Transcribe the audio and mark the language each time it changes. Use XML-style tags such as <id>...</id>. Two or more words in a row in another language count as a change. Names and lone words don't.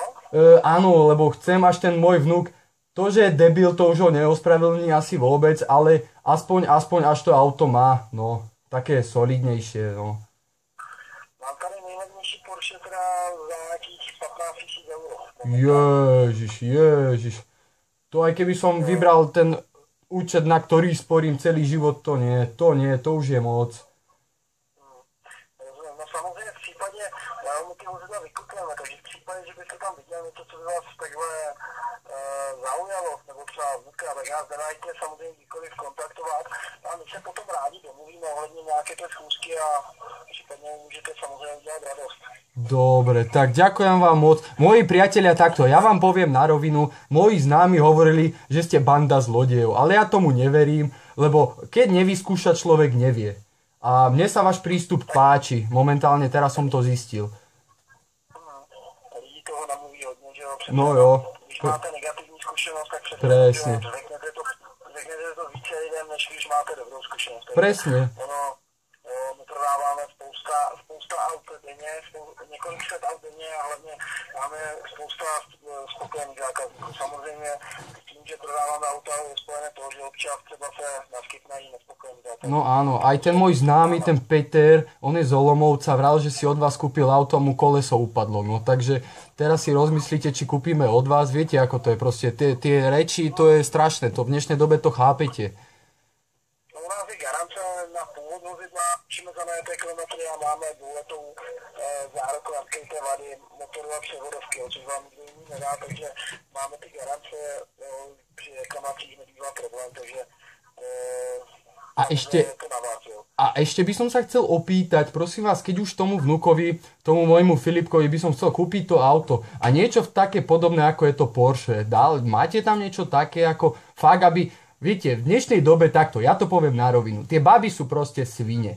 <sk>Áno, lebo chcem až ten môj vnúk, to, že je debil, to už ho neospravedlní asi vôbec, ale aspoň až to auto má, no, také solidnejšie, no.</sk> <cs>Mám tady nejlevnější Porsche teda za nějakých 15 000 euro.</cs> <sk>Ježiš. To aj keby som vybral ten účet, na ktorý sporím celý život, to nie, to už je moc.</sk> <cs>Rozumím. No samozřejmě v případě ohledně, my ty vozidla vykupujeme, takže v případě, že byste tam viděli něco, co by vás takhle zaujalo, nebo třeba zvuka, tak nás nedajte samozřejmě kdykoliv kontaktovat a my se potom rádi domluvíme ohledně nějaké té schůzky a případně můžete samozřejmě udělat radost.</cs> <sk>Dobre, tak ďakujem vám moc. Moji priatelia, takto, ja vám poviem na rovinu, moji známi hovorili, že ste banda zlodejov, ale ja tomu neverím, lebo keď nevyskúša, človek nevie. A mne sa váš prístup páči, momentálne teraz som to zistil.</sk> <cs>Lidi toho namluví hodně, že jo? No jo. Když máte negativní zkušenost, tak přesně</cs> <sk>Presne.</sk> <cs>řeknete to více lidem, než když máte dobrou zkušenost.</cs> <sk>Presne.</sk> <cs>My prodáváme spousta aut denně, několik set aut denně a hlavně máme spousta spokojených zákazníků. Samozřejmě tím, že prodáváme auta, je spojené to, že občas třeba se naskytne i nespokojení zákazníků.</cs> <sk>No áno, aj ten môj známy, ten Peter, on je z Olomouca, vral, že si od vás kúpil auto a mu koleso upadlo. No takže teraz si rozmyslíte, či kúpime od vás. Viete, ako to je proste, tie reči, to je strašné, to v dnešnej dobe to chápete.</sk> <cs>No, u nás je garance na původ vozidla, číme za najeté kilometry a máme dvouletou záruku na skryté vady motoru a převodovky, což vám nikdo jiný nedá, takže máme ty garance, při reklamacích nebývá problém, takže</cs> <sk>A ešte by som sa chcel opýtať, prosím vás, keď už tomu vnukovi, tomu môjmu Filipkovi by som chcel kúpiť to auto a niečo také podobné, ako je to Porsche. Máte tam niečo také, ako fakt, aby, viete, v dnešnej dobe takto, ja to poviem na rovinu, tie baby sú proste svine.</sk>